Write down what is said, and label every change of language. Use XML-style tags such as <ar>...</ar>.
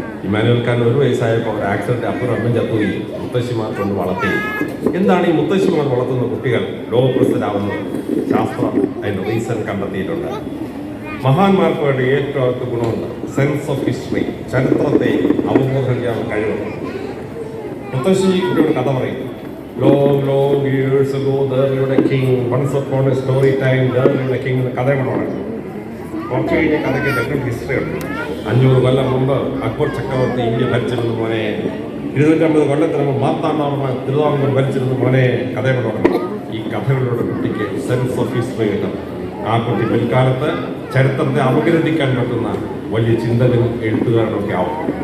<ml>Emmanuel can 1 വയസ്സായപ്പോൾ ഒരു accident അപ്പനും അമ്മയും ചത്തുപോയി. മുത്തശ്ശിമാർ കൊണ്ട് വളർത്തി. എന്താണ് ഈ മുത്തശ്ശിമാർ വളർത്തുന്ന കുട്ടികൾ ലോകപ്രസിദ്ധരാകുന്നത്? ശാസ്ത്രം അതിൻ്റെ റീസൺ കണ്ടെത്തിയിട്ടുണ്ട്. മഹാന്മാർക്ക് വേണ്ടി ഏറ്റവും അടുത്ത ഗുണമുണ്ട് സെൻസ് ഓഫ് ഹിസ്റ്ററി. ചരിത്രത്തെ അവബോധം ചെയ്യാനുള്ള കഴിവുണ്ട്. മുത്തശ്ശി കുട്ടിയുടെ കഥ പറയും.</ml> <en>Long years ago there lived a king. Once upon a story time there lived a king.</en> <ml>കഥയാണ് പറയുന്നത്. കുറച്ച് കഴിഞ്ഞ കഥയ്ക്ക് ഡിഫറെൻറ്റ് ഹിസ്റ്ററി ഉണ്ട്. 500 കൊല്ലം മുമ്പ് അക്ബർ ചക്രവർത്തി ഇന്ത്യ ഭരിച്ചിരുന്ന മോനെ, 250 കൊല്ലത്തിന് മുമ്പ് മാർത്താണ്ഡവർമ്മ തിരുവിതാംകൂർ ഭരിച്ചിരുന്ന മോനെ, കഥയാണ് പറയുന്നത്. ഈ കഥകളിലൂടെ കുട്ടിക്ക് സെൻസ് ഓഫ് ഹിസ്റ്ററി കിട്ടും. ആ കുട്ടി പിൽക്കാലത്ത് ചരിത്രത്തെ അപഗ്രഥിക്കാൻ പറ്റുന്ന വലിയ ചിന്തകനും എഴുത്തുകാരനൊക്കെ ആവും.</ml>